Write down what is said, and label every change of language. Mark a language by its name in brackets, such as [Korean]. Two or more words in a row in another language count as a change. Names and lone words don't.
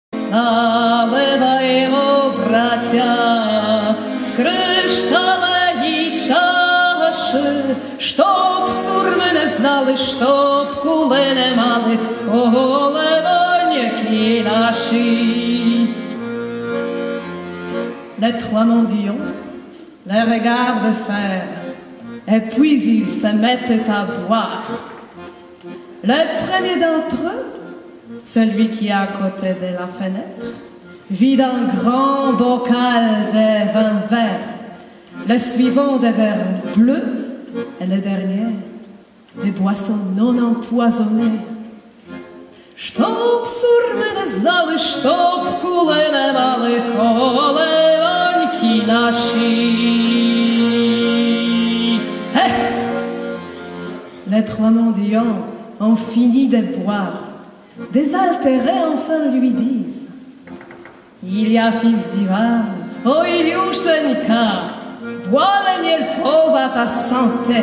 [Ukrainian] але даємо, браття, з кришталеві чаші, щоб сурми не знали, щоб кули не мали, холодоньки наші. [French] Les trois mendiants, les regards de fer, et puis ils se mettent à boire. Le premier d'entre eux, celui qui est à côté de la fenêtre, vide un grand bocal de vin vert, le suivant des verres bleus, et le dernier des boissons non empoisonnées. [Ukrainian] Чтоб сурми не знали, чтоб кули не мали, холодоньки наші. [French] Les trois mendiants ont fini de boire. Désaltérés enfin lui disent: Ilya, fils d'Ivan, oh Ilyushenka, bois le miel fauve à ta santé.